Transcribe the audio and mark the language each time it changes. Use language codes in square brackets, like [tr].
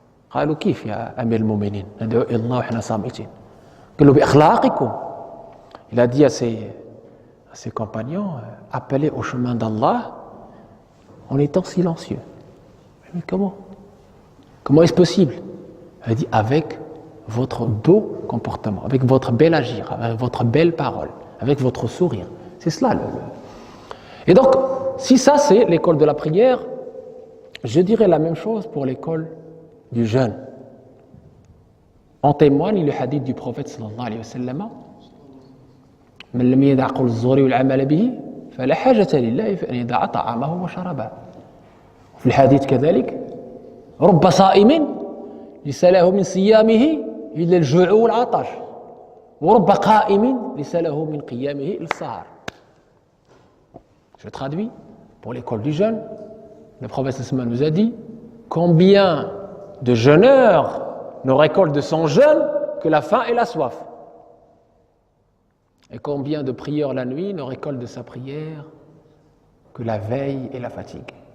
[ar] قالوا كيف يا أمير المؤمنين ندعو إلى الله وإحنا صامتين. قالوا بأخلاقكم. [fr] Il a dit à ses compagnons appelez au chemin d'Allah en étant silencieux. Mais comment est-ce possible? Il a dit avec votre beau comportement, avec votre bel agir, avec votre belle parole, avec votre sourire. C'est cela. Et donc, si ça c'est l'école de la prière, je dirais la même chose pour l'école du jeûne. En témoigne le hadith du prophète sallallahu alayhi wa sallam [ar] من لم يدع قول الزور والعمل به فلا حاجة لله في أن يدع طعامه وشرابه. في الحديث كذلك رب صائم ليس له من صيامه إلا الجوع والعطش ورب قائم ليس له من قيامه إلا السهر. [fr] Je traduis pour l'école du jeûne. Le prophète sallallahu nous a dit combien de jeûneurs ne récoltent de son jeûne que la faim et la soif. Et combien de prieurs la nuit ne récoltent de sa prière que la veille et la fatigue.